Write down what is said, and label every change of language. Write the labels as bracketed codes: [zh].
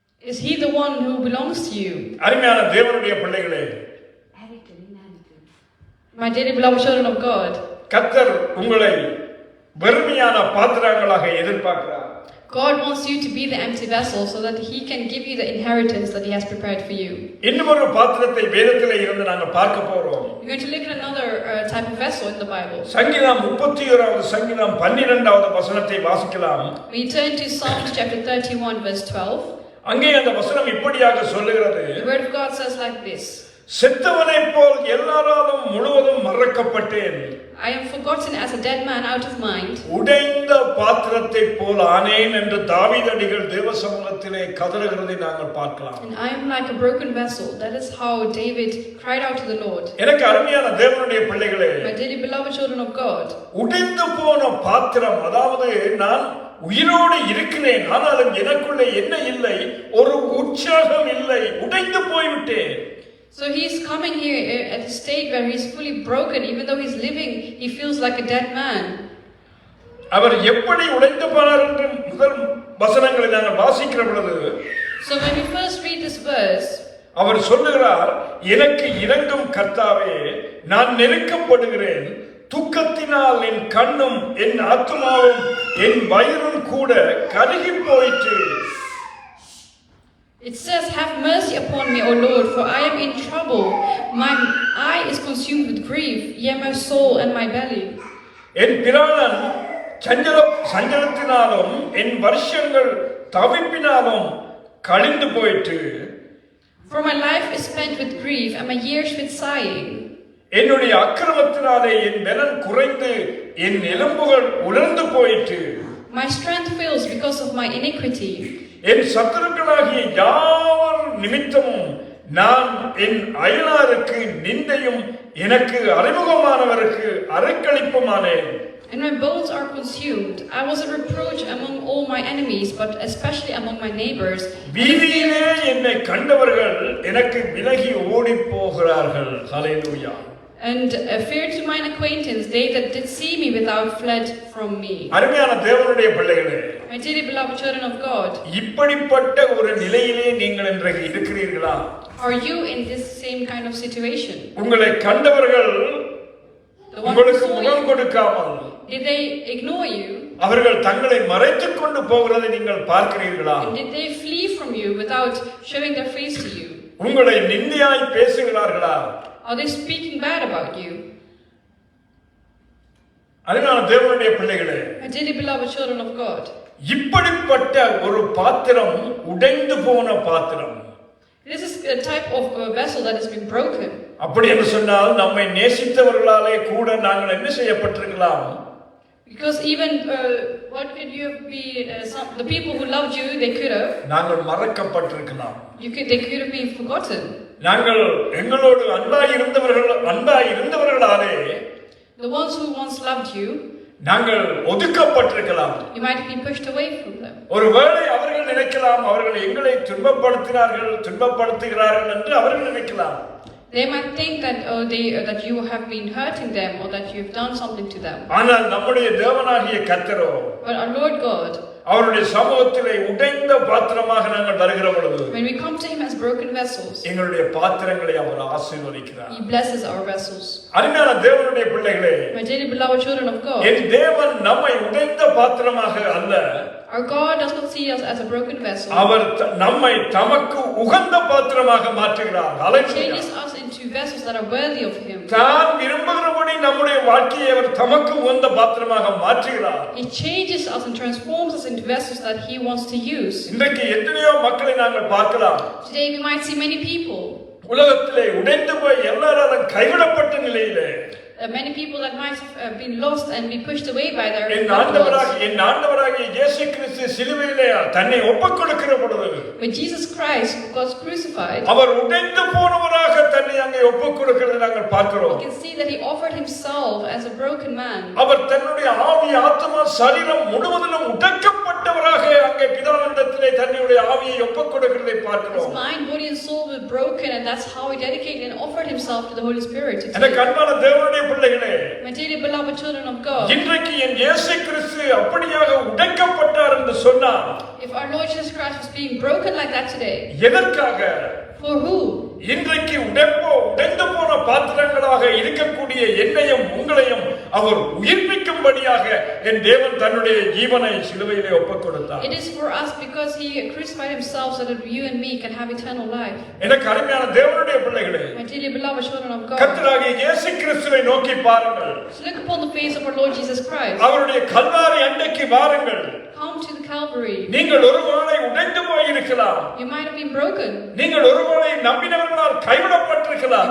[en] Is He the one who belongs to you? [ta] அருமையான தேவனுடைய பிள்ளைகளே, [en] My dearly beloved children of God, [ta] கர்த்தர் உங்களை வெறுமையான பாத்திரங்களாக எதிர்பார்க்கிறார். [en] God wants you to be the empty vessel so that He can give you the inheritance that He has prepared for you. [ta] இன்னும் ஒரு பாத்திரத்தை வேதத்திலே இருந்து நாங்கள் பார்க்க போறோம். [en] We're going to look at another type of vessel in the Bible. [ta] சங்கீதம் 31வது சங்கீதம் 12வது வசனத்தை வாசிக்கலாம். [en] We turn to Psalms chapter 31 verse 12. [ta] அங்கே அந்த வசனம் இப்படியாக சொல்லுகிறது. [en] The word of God says like this. [ta] செத்தவனைப் போல் எல்லாராலும் முழுவதும் மறக்கப்பட்டேன். [en] I am forgotten as a dead man out of mind. [ta] உடைந்த பாத்திரத்தைப் போல் ஆனேன் என்று தாவீதடிகள் தேவ சமூகத்திலே கதறுகிறதை நாங்கள் பார்க்கலாம். [en] And I am like a broken vessel. That is how David cried out to the Lord. [ta] எனக்கு அருமையான தேவனுடைய பிள்ளைகளே, [en] My dearly beloved children of God, [ta] உடைந்து போன பாத்திரம், அதாவது நான் உயிரோடு இருக்கிறேன், ஆனாலும் எனக்குள்ளே என்ன இல்லை, ஒரு உற்சாகம் இல்லை, உடைந்து போய்விட்டேன். [en] so he's coming here at a state where he's fully broken. Even though he's living, he feels like a dead man. [ta] அவர் எப்படி உடைந்து போனார் என்று முதல் வசனங்களை நாங்கள் வாசிக்கிற பொழுது, [en] So when we first read this verse, [ta] அவர் சொல்லுகிறார், எனக்கு இரங்கும் கர்த்தாவே, நான் நெருக்கப்படுகிறேன், துக்கத்தினால் என் கண்ணும் என் ஆத்துமாவும் என் வயிறும் கூட கருகி போயிற்று. [en] it says, have mercy upon me, O Lord, for I am in trouble. My eye is consumed with grief, yea, my soul and my belly. [ta] என் பிராணன் சஞ்சலத்தினாலும் என் வருஷங்கள் தவிப்பினாலும் கழிந்து போயிற்று. [en] For my life is spent with grief, and my years with sighing. [ta] என்னுடைய அக்கிரமத்தினாலே என் பலன் குறைந்து என் எலும்புகள் உலர்ந்து போயிற்று. [en] My strength fails because of my iniquity. [ta] என் சத்துருக்களாகிய யாவர் நிமித்தமும் நான் என் அயலாருக்கு நிந்தையும் எனக்கு அறிமுகமானவருக்கு அரைக்களிப்புமானேன். [en] And my bones are consumed. I was a reproach among all my enemies, but especially among my neighbors. [ta] வீதியிலே என்னை கண்டவர்கள் எனக்கு விலகி ஓடி போகிறார்கள். ஹல்லேலூயா. [en] And fear to mine acquaintance, they that did see me without fled from me. [ta] அருமையான தேவனுடைய பிள்ளைகளே, [en] My dearly beloved children of God, [ta] இப்படிப்பட்ட ஒரு நிலையிலே நீங்கள் இன்றைக்கு இருக்கிறீர்களா? [en] are you in this same kind of situation? [ta] உங்களை கண்டவர்கள் [en] The one who [ta] உங்களுக்கு [en] saw [ta] முகம் [en] you, [ta] கொடுக்காமல் [en] did they ignore you? [ta] அவர்கள் தங்களை மறைத்துக் கொண்டு போகிறதை நீங்கள் பார்க்கிறீர்களா? [en] And did they flee from you without showing their face to you? [ta] உங்களை நிந்தையாய் பேசுகிறார்களா? [en] Are they speaking bad about you? [ta] அருமையான தேவனுடைய பிள்ளைகளே, [en] My dearly beloved children of God, [ta] இப்படிப்பட்ட ஒரு பாத்திரம், உடைந்து போன பாத்திரம். [en] this is a type of vessel that has been broken. [ta] அப்படி என்று சொன்னால் நம்மை நேசித்தவர்களாலே கூட நாங்கள் என்ன செய்யப்பட்டிருக்கலாம்? [en] Because even what could you be? The people who loved you, they could have. [ta] நாங்கள் மறக்கப்பட்டிருக்கலாம். [en] They could have been forgotten. [ta] நாங்கள் எங்களோடு அன்பாய் இருந்தவர்களாலே [en] The ones who once loved you, [ta] நாங்கள் ஒதுக்கப்பட்டிருக்கலாம். [en] you might be pushed away from them. [ta] ஒருவேளை அவர்கள் நினைக்கலாம், அவர்கள் எங்களை துன்பப்படுத்துகிறார்கள் என்று அவர்கள் நினைக்கலாம். [en] They might think that that you have been hurting them or that you have done something to them. [ta] ஆனால் நம்முடைய தேவனாகிய கர்த்தரோ, [en] But our Lord God, [ta] அவருடைய சமூகத்திலே உடைந்த பாத்திரமாக நாங்கள் வருகிற பொழுது [en] When we come to him as broken vessels, [ta] எங்களுடைய பாத்திரங்களை அவர் ஆசீர்வதிக்கிறார். [en] he blesses our vessels. [ta] அருமையான தேவனுடைய பிள்ளைகளே, [en] My dearly beloved children of God, [ta] என் தேவன் நம்மை உடைந்த பாத்திரமாக அல்ல, [en] our God does not see us as a broken vessel. [ta] அவர் நம்மை தமக்கு உகந்த பாத்திரமாக மாற்றுகிறார். [en] He [ta] hallelujah. [en] changes us into vessels that are worthy of him. [ta] தான் விரும்புகிறபடி நம்முடைய வாழ்க்கையை அவர் தமக்கு உகந்த பாத்திரமாக மாற்றுகிறார். [en] He changes us and transforms us into vessels that he wants to use. [ta] இன்றைக்கு எத்தனையோ மக்களை நாங்கள் பார்க்கலாம். [en] Today we might see many people, [ta] உலகத்திலே உடைந்து போய் எல்லாராலும் கைவிடப்பட்ட நிலையிலே [en] many people that might have been lost and be pushed away by their [ta] N [en] loved ones. [ta] ஆண்டவராகிய இயேசு கிறிஸ்து சிலுவையிலே தன்னை ஒப்புக்கொடுக்கிற பொழுது [en] When Jesus Christ was crucified, [ta] அவர் உடைந்து போனவராக தன்னை அங்கே ஒப்புக்கொடுக்கிறதை நாங்கள் பார்க்கிறோம். [en] we can see that he offered himself as a broken man. [ta] அவர் தன்னுடைய ஆவி ஆத்மா சரீரம் முழுவதிலும் உடைக்கப்பட்டவராக அங்கே பிதாவினிடத்திலே தன்னுடைய ஆவியை ஒப்புக்கொடுக்கிறதை [en] His [ta] பார்க்கிறோம். [en] mind, body and soul were broken, and that's how he dedicated and offered himself to the Holy Spirit. [ta] எனக்கு அன்பான தேவனுடைய பிள்ளைகளே, [en] My dearly beloved children of God, [ta] இன்றைக்கு என் இயேசு கிறிஸ்து அப்படியாக உடைக்கப்பட்டார் என்று சொன்னார். [en] if our Lord Jesus Christ was being broken like that today, [ta] எதற்காக? [en] for who? [ta] இன்றைக்கு உடைந்து போன பாத்திரங்களாக இருக்கக்கூடிய என்னையும் உங்களையும் அவர் உயிர்ப்பிக்கும்படியாக என் தேவன் தன்னுடைய ஜீவனை சிலுவையிலே ஒப்புக்கொடுத்தார். [en] It is for us because he crucified himself so that you and me can have eternal life. [ta] எனக்கு அருமையான தேவனுடைய பிள்ளைகளே, [en] My dearly beloved children of God, [ta] கர்த்தராகிய இயேசு கிறிஸ்துவை நோக்கி பாருங்கள். [en] look upon the face of our Lord Jesus Christ. [ta] அவருடைய கல்வாரி அண்டைக்கு வாருங்கள். [en] Come to the Calvary. [ta] நீங்கள் ஒருவேளை உடைந்து போயிருக்கலாம். [en] You might have been broken. [ta] நீங்கள் ஒருவேளை நம்பினவர்களால் கைவிடப்பட்டிருக்கலாம்.